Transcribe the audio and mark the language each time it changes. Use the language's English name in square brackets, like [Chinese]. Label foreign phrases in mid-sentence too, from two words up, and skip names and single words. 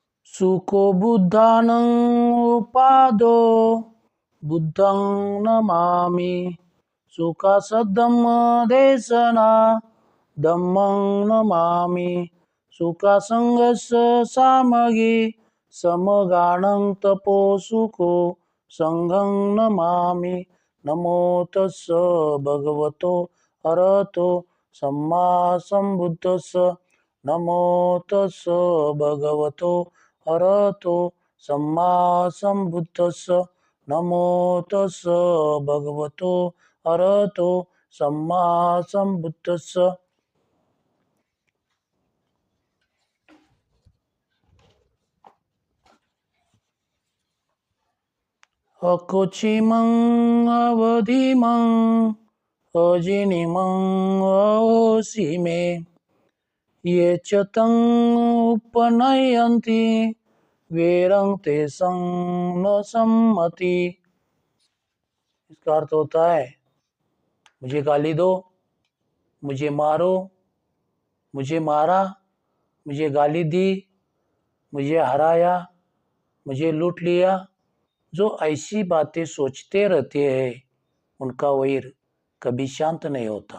[Pali] सुको बुद्धानं उपादो बुद्धं नमामि। सुखासद्धम्म देशना धम्मं नमामि। सुखासंगस्य सामगी समगानं तपो सुखो संघं नमामि। नमो तस्स भगवतो अरहतो सम्मा सम्बुद्धस्स। नमो तस्स भगवतो अरहतो सम्मा सम्बुद्धस्स। नमो तस्स भगवतो अरहतो सम्मा सम्बुद्धस्स। अकोचिमं अवधिमं अजिनिमं अहोसिमे। ये च तं उपनयन्ति वेरं तेषां न सम्मति। [Hindi] इसका अर्थ होता है, मुझे गाली दो, मुझे मारो, मुझे मारा, मुझे गाली दी, मुझे हराया, मुझे लूट लिया। जो ऐसी बातें सोचते रहते हैं उनका वैर कभी शांत नहीं होता।